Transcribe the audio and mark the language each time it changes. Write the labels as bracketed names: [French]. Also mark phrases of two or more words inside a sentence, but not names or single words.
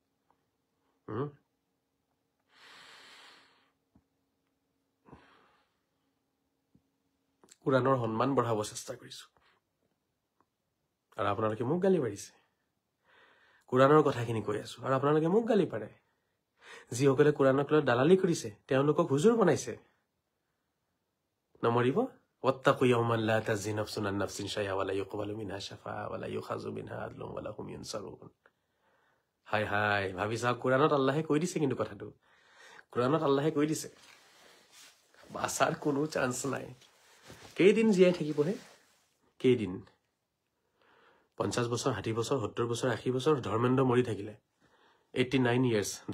[Assamese] কুৰানৰ সন্মান বঢ়াব চেষ্টা কৰিছো আৰু আপোনালোকে মোক গালি পাৰিছে কুৰানৰ কথাখিনি কৈ আছো আৰু আপোনালোকে মোক গালি পাৰে যিসকলে কুৰানক লৈ দালালি কৰিছে তেওঁলোকক হুজুৰ বনাইছে নমৰিব [Arabic] واتقوا يوما لا تجزي نفس عن نفس شيئا ولا يقبل منها شفاعة ولا يؤخذ منها عدل ولا هم ينصرون [Assamese] হাই হাই ভাবি চাওক কুৰানত আল্লাহে কৈ দিছে কিন্তু কথাটো কুৰানত আল্লাহে কৈ দিছে বাছাৰ কোনো চান্স নাই কেইদিন জীয়াই থাকিবহে কেইদিন 50 বছৰ 60 বছৰ 70 বছৰ 80 বছৰ ধৰ্মেন্দ্ৰ মৰি থাকিলে 89 ইয়াৰ্স